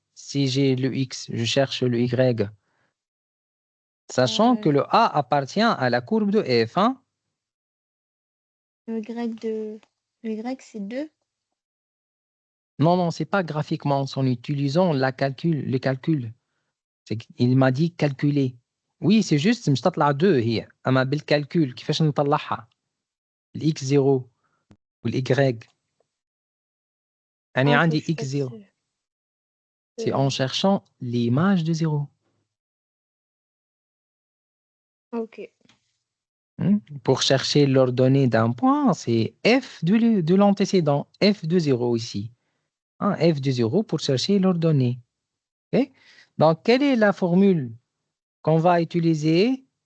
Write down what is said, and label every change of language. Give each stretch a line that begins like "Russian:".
French: Si j'ai le X, je cherche le Y. Sachant que le A appartient à la courbe de F. Hein? Le Y, c'est 2. Non, c'est pas graphiquement. C'est en utilisant les calculs. Il m'a dit calculer. Oui, c'est juste,
Arabic: مش تطلع 2 هي. أما بالcalcul كيفاش نطلعها؟ الX0 والY. أنا عندي X0.
French: C'est en cherchant l'image de 0. Ok. Pour chercher l'ordonnée d'un point, c'est f de l'antécédent, f de 0 ici. F de 0 pour chercher l'ordonnée. Okay? Donc, quelle est la formule qu'on va utiliser?